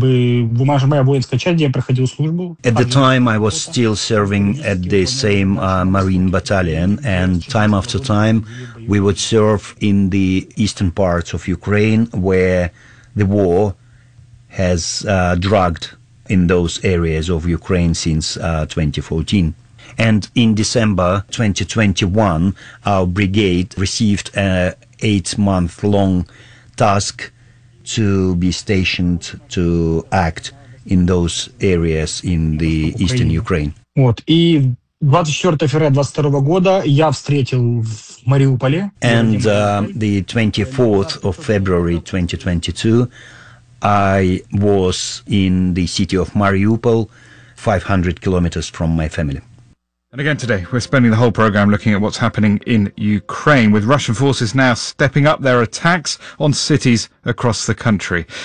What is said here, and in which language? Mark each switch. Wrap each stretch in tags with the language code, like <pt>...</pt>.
<en>At the time, I was still serving at the same Marine battalion, and time after time, we would serve in the eastern parts of Ukraine where the war has dragged in those areas of Ukraine since 2014. And in December 2021, our brigade received an 8-month-long task to be stationed to act in those areas in the eastern Ukraine. What?</en> <ru>И 24 февраля 22 года я встретил в Мариуполе.</ru> <en>And the 24th of February 2022, I was in the city of Mariupol, 500 kilometers from my family. And again today, we're spending the whole program looking at what's happening in Ukraine, with Russian forces now stepping up their attacks on cities across the country.</en>